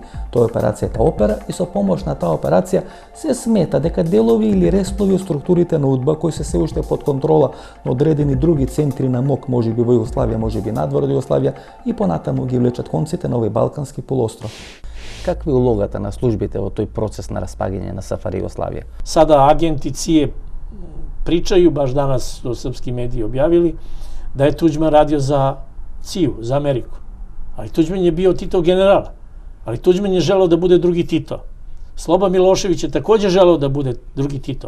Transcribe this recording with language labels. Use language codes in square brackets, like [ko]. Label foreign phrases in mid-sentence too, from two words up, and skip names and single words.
[mk] Тоа е операцијата Опера и со помош на таа операција се смета дека делови или реснови од структурите на УДБА кои се уште под контрола на одредени други центри на МОК, можеби во Југославија, можеби надвор од Југославија и понатаму ги влечат конците на овој балкански полуостров. Каква е улогата на службите во тој процес на распагање на СФР Југославија? [sr] Sada agenti CIA pričaju, baš danas to srpski mediji objavili, da je Tuđman radio za CIA, za Ameriku. Ali Tuđman je bio Titov general. Ali Tuđman je želeo da bude drugi Tito. Sloba Milošević je takođe želeo da bude drugi Tito.